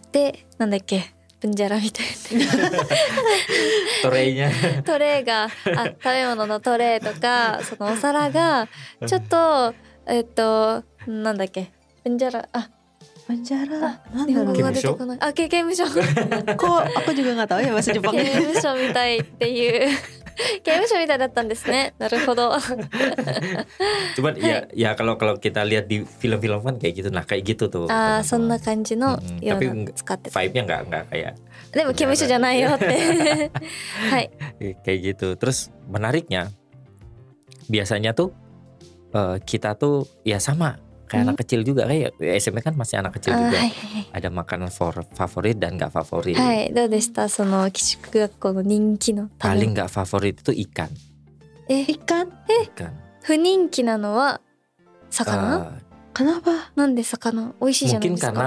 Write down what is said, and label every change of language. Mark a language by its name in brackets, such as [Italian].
[Japanese] でなんだっけブンジャラみたいなトレーが食べ物のトレーとかそのお皿がちょっとなんだっけブンジャラ日本語が出てこない。刑務所 [Indonesian] aku juga nggak tahu ya bahasa Jepang. [Japanese] 刑務所みたいっていう刑務所みたいだったんですね。なるほど。 [Indonesian] Cuman ya kalau kita lihat di film-film kan kayak gitu, nah kayak gitu tuh. [Japanese] そんな感じのような使ってた。 [Indonesian] vibe-nya nggak kayak [Japanese] でも刑務所じゃないよって。はい。 [Indonesian] kayak gitu. Terus menariknya biasanya tuh kita tuh ya sama kayak anak kecil juga, kayak SMP kan masih anak kecil juga. Ada makanan favorit dan nggak favorit. [Japanese] はい、どうでした？その寄宿学校の人気の。 [Indonesian] Paling nggak favorit itu ikan. Ikan? Ikan. [Japanese] 不人気なのは魚？ [Indonesian] Kenapa? [Japanese] なんで魚？美味しいじゃないですか。